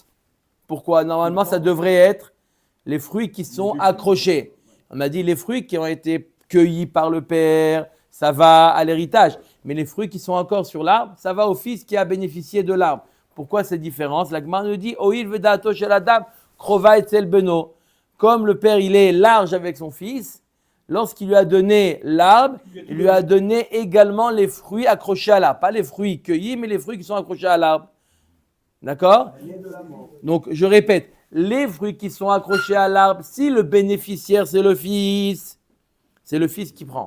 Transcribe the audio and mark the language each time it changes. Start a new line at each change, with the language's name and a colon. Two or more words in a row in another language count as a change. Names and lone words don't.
French: Pourquoi? Normalement, ça devrait être les fruits qui sont accrochés. On a dit les fruits qui ont été cueillis par le père, ça va à l'héritage. Mais les fruits qui sont encore sur l'arbre, ça va au fils qui a bénéficié de l'arbre. Pourquoi cette différence? La Gemara nous dit
Hebrew: אויל ודעתו של אדם קרובה אצל בנו.
French: Comme le père il est large avec son fils, lorsqu'il lui a donné l'arbre, il lui a donné également les fruits accrochés à l'arbre. Pas les fruits cueillis, mais les fruits qui sont accrochés à l'arbre. D'accord? Donc, je répète, les fruits qui sont accrochés à l'arbre, si le bénéficiaire c'est le fils qui prend.